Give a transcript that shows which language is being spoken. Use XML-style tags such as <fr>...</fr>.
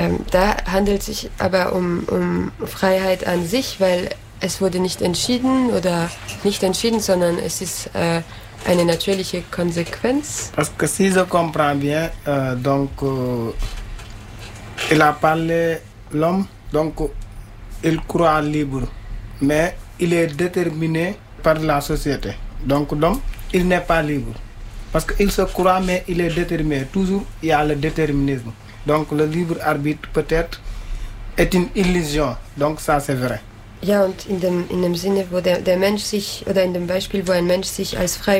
<de>Da handelt sich aber um Freiheit an sich, weil es wurde nicht entschieden oder nicht entschieden, sondern es ist eine natürliche Konsequenz.</de> <fr>Parce que si je comprends bien, donc il a parlé l'homme, donc il croit libre, mais il est déterminé par la société. Donc l'homme, il n'est pas libre. Parce qu'il se croit, mais il est déterminé. Toujours, il y a le déterminisme. Donc le libre arbitre, peut-être, est une illusion. Donc ça, c'est vrai.</fr> <de>Ja, und in dem Sinne, wo der Mensch sich, oder in dem Beispiel, wo ein Mensch sich als frei</de>